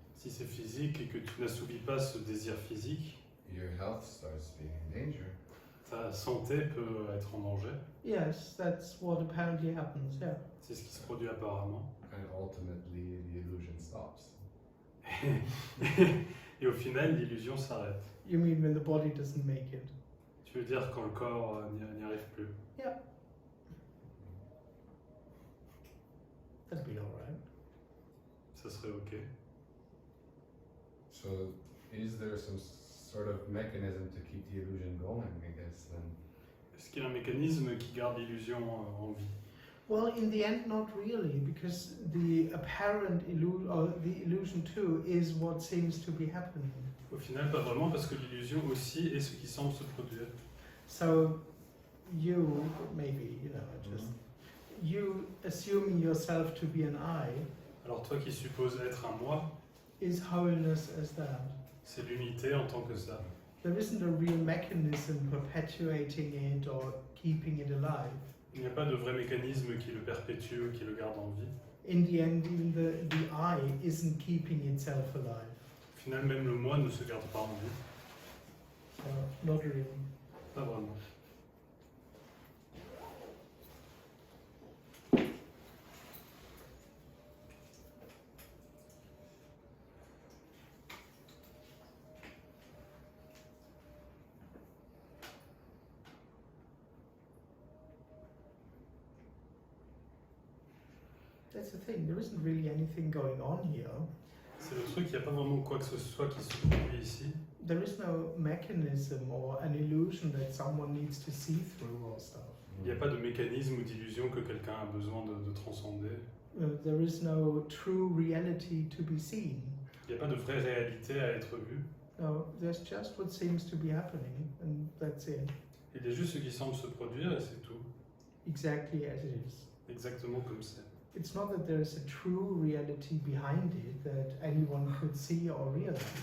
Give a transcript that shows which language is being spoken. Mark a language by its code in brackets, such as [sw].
[fr] Si c'est physique et que tu n'assouvis pas ce désir physique, [en] your health starts being in danger. [fr] ta santé peut être en danger. [en] Yes, that's what apparently happens, yeah. [fr] C'est ce qui se produit apparemment. [en] And ultimately the illusion stops. [fr] Et au final, l'illusion s'arrête. [en] You mean when the body doesn't make it? [fr] Tu veux dire quand le corps n'y arrive plus. [en] Yeah. That'd be alright. [fr] Ça serait ok. [en] So is there some sort of mechanism to keep the illusion going, I guess, then? [fr] Est-ce qu'il y a un mécanisme qui garde l'illusion en vie? [en] Well, in the end, not really, because the apparent illusion too is what seems to be happening. [fr] Au final, pas vraiment, parce que l'illusion aussi est ce qui semble se produire. [en] So, you, maybe, just you assuming yourself to be an I [fr] Alors toi qui supposes être un moi, [en] is wholeness as that. [fr] c'est l'unité en tant que ça. [en] There isn't a real mechanism perpetuating it or keeping it alive. [fr] Il n'y a pas de vrai mécanisme qui le perpétue ou qui le garde en vie. [en] In the end, even the I isn't keeping itself alive. [fr] Au final, même le moi ne se garde pas en vie. [en] So, not really. [fr] Pas vraiment. [en] That's the thing, there isn't really anything going on here. [fr] C'est le truc, il n'y a pas vraiment quoi que ce soit qui se produit ici. [en] There is no mechanism or an illusion that someone needs to see through or stuff. [fr] Il n'y a pas de mécanisme ou d'illusion que quelqu'un a besoin de transcender. [en] There is no true reality to be seen. [fr] Il n'y a pas de vraie réalité à être vue. [en] No, there's just what seems to be happening, and that's it. [fr] Il y a juste ce qui semble se produire et c'est tout. [en] Exactly as it is. [fr] Exactement comme c'est. [en] It's not that there is a true reality behind it that anyone could see or realize.